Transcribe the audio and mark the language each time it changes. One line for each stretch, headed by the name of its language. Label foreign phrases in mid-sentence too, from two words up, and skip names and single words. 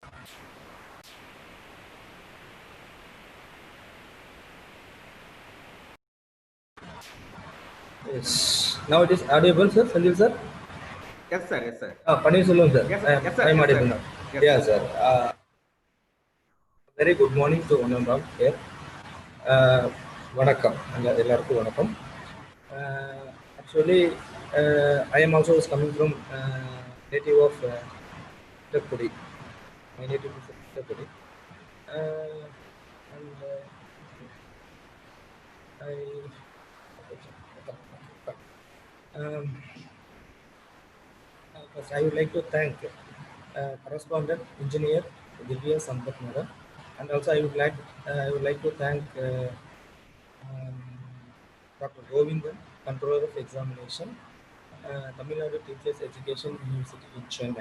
English: Yes. Now it is audible, sir. Senthil, sir. Yes, sir. Yes, sir. Panneerselvam, sir. Yes, sir. Yes, sir. I am Yes, audible sir. now. Yes, Yes, sir. sir. Very good morning to one and all here.
Tamil: Vanakkam. எல்லாருக்கும் வணக்கம்.
English: Actually, I am also coming from native of Puducherry. My native is Puducherry. And first I would like to thank Correspondent Engineer Er.DIVIYA SAMPATH Madam, and also I would like to thank Dr.M.GOVINDAN, Controller of Examination, Tamil Nadu Teachers Education University in Chennai.